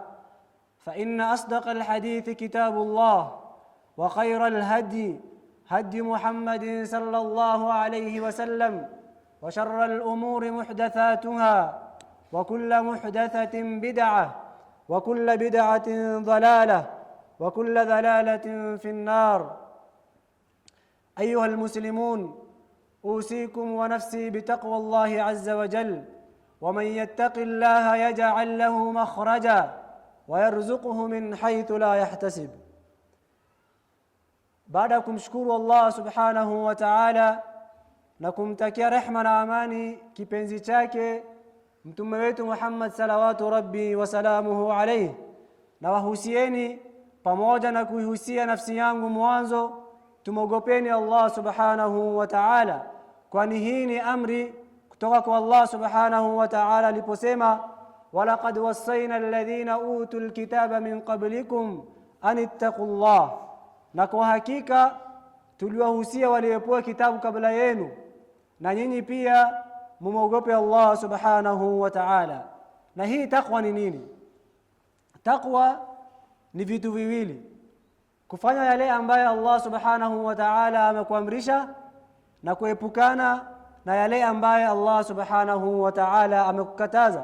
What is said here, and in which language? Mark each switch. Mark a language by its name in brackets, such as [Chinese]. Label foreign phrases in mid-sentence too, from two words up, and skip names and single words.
[Arabic] فإن أصدق الحديث كتاب الله، وخير الهدي هدي محمد صلى الله عليه وسلم، وشر الأمور محدثاتها، وكل محدثة بدعة، وكل بدعة ضلالة، وكل ضلالة في النار. أيها المسلمون، أوصيكم ونفسي بتقوى الله عز وجل، ومن يتق الله يجعل له مخرجا ويرزقه من حيث لا يحتسب. [Swahili] baada ya kumshukuru Allah [Arabic] سبحانه وتعالى [Swahili] na kumtakia rehma na amani kipenzi chake mtume wetu Muhammad [Arabic] صلوات ربي وسلامه عليه, [Swahili] na wahusieni pamoja na kuihusia nafsi yangu mwanzo tumogopeni Allah [Arabic] سبحانه وتعالى, [Swahili] kwani hii ni amri kutoka kwa Allah [Arabic] سبحانه وتعالى [Swahili] aliposema, [Arabic] ولقد وصينا الذين أوتوا الكتاب من قبلكم أن اتقوا الله, [Swahili] na kwa hakika tuliwahusia waliopewa kitabu kabla yenu na nyinyi pia mumogope Allah [Arabic] سبحانه وتعالى. [Swahili] Na hii takwa ni nini? Takwa ni vitu viwili: kufanya yale ambayo Allah [Arabic] سبحانه وتعالى [Swahili] amekuamrisha na kuepukana na yale ambayo Allah [Arabic] سبحانه وتعالى [Swahili] amekukataza.